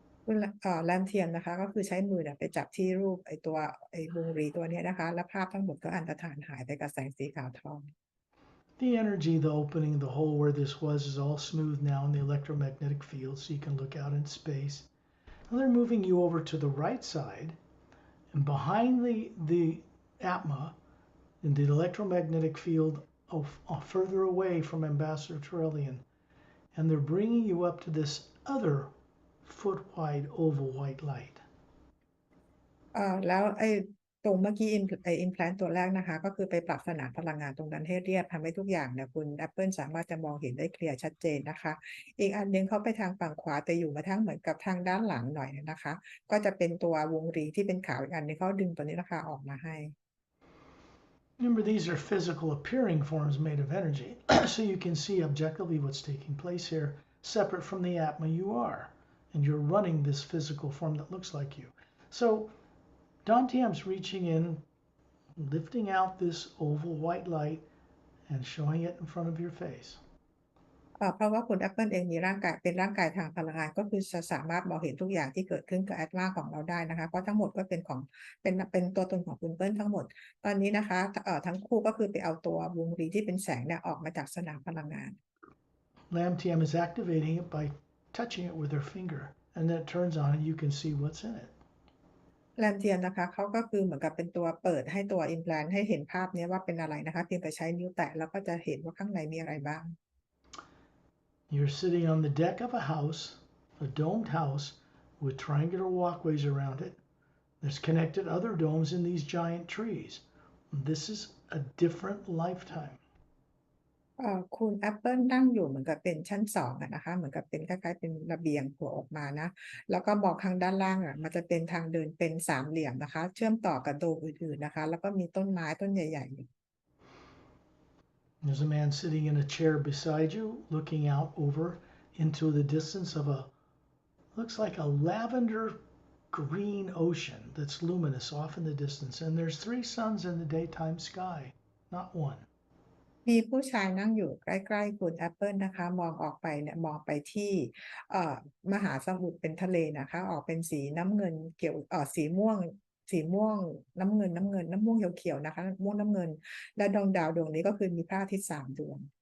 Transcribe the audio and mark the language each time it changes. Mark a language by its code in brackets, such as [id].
[th] คุณแรมเทียนนะคะก็คือใช้มือไปจับที่รูปไอ้วงรีตัวนี้นะคะและภาพทั้งหมดก็อันตรธานหายไปกับแสงสีขาวทอง [en] The energy, the opening, the hole where this was is all smooth now in the electromagnetic field so you can look out in space. Now they're moving you over to the right side and behind the Atma in the electromagnetic field further away from Ambassador Turelian, and they're bringing you up to this other foot-wide oval white light. [th] แล้วไอ้ตรงเมื่อกี้implant ตัวแรกนะคะก็คือไปปรับสนามพลังงานตรงนั้นให้เรียบทำให้ทุกอย่างเนี่ยคุณแอปเปิลสามารถจะมองเห็นได้เคลียร์ชัดเจนนะคะอีกอันนึงเขาไปทางฝั่งขวาแต่อยู่มาทางเหมือนกับทางด้านหลังหน่อยนะคะก็จะเป็นตัววงรีที่เป็นขาวอีกอันนึงเขาดึงตัวนี้นะคะออกมาให้ [en] Remember, these are physical appearing forms made of energy, so you can see objectively what's taking place here, separate from the Atma you are, and you're running this physical form that looks like you. So Dantiam's reaching in, lifting out this oval white light and showing it in front of your face. [th] เพราะว่าคุณแอปเปิลเองมีร่างกายเป็นร่างกายทางพลังงานก็คือจะสามารถมองเห็นทุกอย่างที่เกิดขึ้นกับแอตมาของเราได้นะคะเพราะทั้งหมดก็เป็นของเป็นตัวตนของคุณเปิ้ลทั้งหมดตอนนี้นะคะทั้งคู่ก็คือไปเอาตัววงรีที่เป็นแสงเนี่ยออกมาจากสนามพลังงาน [en] Lamtiam is activating it by touching it with her finger, and then it turns on and you can see what's in it. [th] แรมเทียนนะคะเขาก็คือเหมือนกับเป็นตัวเปิดให้ตัว implant ให้เห็นภาพนี้ว่าเป็นอะไรนะคะเพียงแต่ใช้นิ้วแตะแล้วก็จะเห็นว่าข้างในมีอะไรบ้าง [en] You're sitting on the deck of a house, a domed house with triangular walkways around it. There's connected other domes in these giant trees. This is a different lifetime. [th] คุณแอปเปิลนั่งอยู่เหมือนกับเป็นชั้นสองอะนะคะเหมือนกับเป็นคล้ายๆเป็นระเบียงโผล่ออกมานะแล้วก็มองข้างด้านล่างอะมันจะเป็นทางเดินเป็นสามเหลี่ยมนะคะเชื่อมต่อกับโดมอื่นๆนะคะแล้วก็มีต้นไม้ต้นใหญ่ๆอยู่ [en] There's a man sitting in a chair beside you, looking out over into the distance of looks like a lavender green ocean that's luminous off in the distance. And there's 3 suns in the daytime sky, not one. [th] มีผู้ชายนั่งอยู่ใกล้ๆคุณแอปเปิลนะคะมองออกไปเนี่ยมองไปที่เอ่อมหาสมุทรเป็นทะเลนะคะออกเป็นสีน้ำเงินเกี่ยวสีม่วงน้ำเงินน้ำม่วงเขียวๆนะคะม่วงน้ำเงินและดวงดาวดวงนี้ก็คือมีพระอาทิตย์3 ดวง